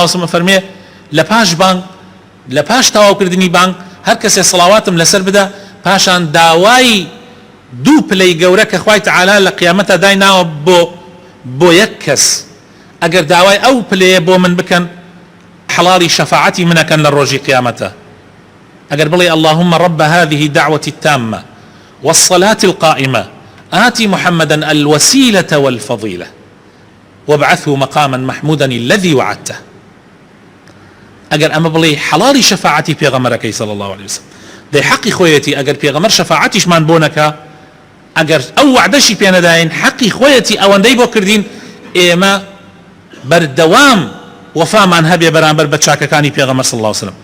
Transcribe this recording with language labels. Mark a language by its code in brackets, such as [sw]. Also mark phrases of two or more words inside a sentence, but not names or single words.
[ar] عليه وسلم [ckb] فەرمێ لە پاش بانگ لە پاش تەواوکردنی بانگ هەر کەسێ سڵاواتم لەسەر بدە پاشان داوای دوو پلەی گەورە کە خوای تەعالی لە قیامەتە دایناوە بۆ یەک کەس ئەگەر داوای ئەو پلەیە بۆ من بکەن حەڵاڵی شەفاعەتی منەکەن لە ڕۆژی قیامەتە ئەگەر بڵێ [ar] اللهم رب هذه الدعوة التامة والصلاة القائمة آتي محمدا الوسيلة والفضيلة وابعثه مقاما محمودا الذي وعدته [ckb] ئەگەر ئەمە بڵێ حەڵاڵی شەفاعەتی پێغەمبەرەکەی [ar] صلی الله عليه وسلم [ckb] دەی حەقی خۆیەتی ئەگەر پێغەمبەر شەفاعەتیشمان بۆ نەکا ئەگەر ئەو وعدەشی پێ نەداین حەقی خۆیەتی ئەوەندەی بۆ کردین ئێمە بەردەوام وەفامان هەبێ بەرامبەر بە چاکەکانی پێغەمبەر [ar] صلی الله عليه وسلم